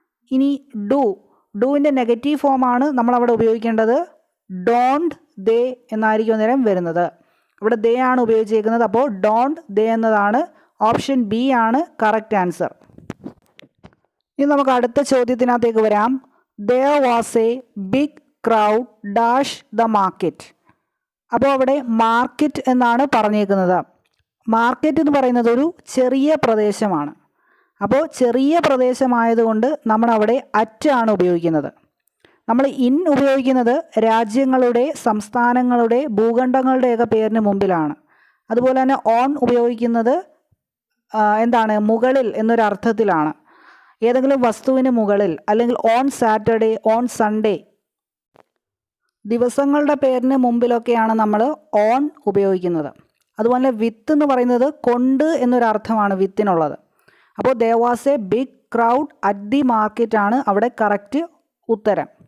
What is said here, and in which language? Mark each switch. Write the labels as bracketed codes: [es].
[ml] ഇനി ഡൂവിൻ്റെ നെഗറ്റീവ് ഫോമാണ് നമ്മളവിടെ ഉപയോഗിക്കേണ്ടത്. ഡോണ്ട്, ദേ എന്നായിരിക്കും നേരം വരുന്നത്. ഇവിടെ ദേ ആണ് ഉപയോഗിച്ചിരിക്കുന്നത്. അപ്പോൾ ഡോണ്ട്, ദേ എന്നതാണ്. ഓപ്ഷൻ ബി ആണ് കറക്റ്റ് ആൻസർ. ഇനി നമുക്ക് അടുത്ത ചോദ്യത്തിനകത്തേക്ക് വരാം. [en] there was a big crowd dash the market. [ml] അപ്പോൾ അവിടെ മാർക്കറ്റ് എന്നാണ് പറഞ്ഞേക്കുന്നത്. മാർക്കറ്റ് എന്ന് പറയുന്നത് ഒരു ചെറിയ പ്രദേശമാണ്. അപ്പോൾ ചെറിയ പ്രദേശമായതുകൊണ്ട് നമ്മളവിടെ അറ്റ് ആണ് ഉപയോഗിക്കുന്നത്. നമ്മൾ ഇൻ ഉപയോഗിക്കുന്നത് രാജ്യങ്ങളുടെ, സംസ്ഥാനങ്ങളുടെ, ഭൂഖണ്ഡങ്ങളുടെയൊക്കെ പേരിന് മുമ്പിലാണ്. അതുപോലെ തന്നെ ഓൺ ഉപയോഗിക്കുന്നത് എന്താണ് മുകളിൽ എന്നൊരർത്ഥത്തിലാണ്. ഏതെങ്കിലും വസ്തുവിന് മുകളിൽ, അല്ലെങ്കിൽ [en] on Saturday, on Sunday [ml] ദിവസങ്ങളുടെ പേരിന് മുമ്പിലൊക്കെയാണ് നമ്മൾ ഓൺ ഉപയോഗിക്കുന്നത്. അതുപോലെ വിത്ത് എന്ന് പറയുന്നത് കൊണ്ട് എന്നൊരർത്ഥമാണ് വിത്തിനുള്ളത്. അപ്പോൾ [en] there was a big crowd at the market [ml] ആണ് അവിടെ കറക്റ്റ് ഉത്തരം.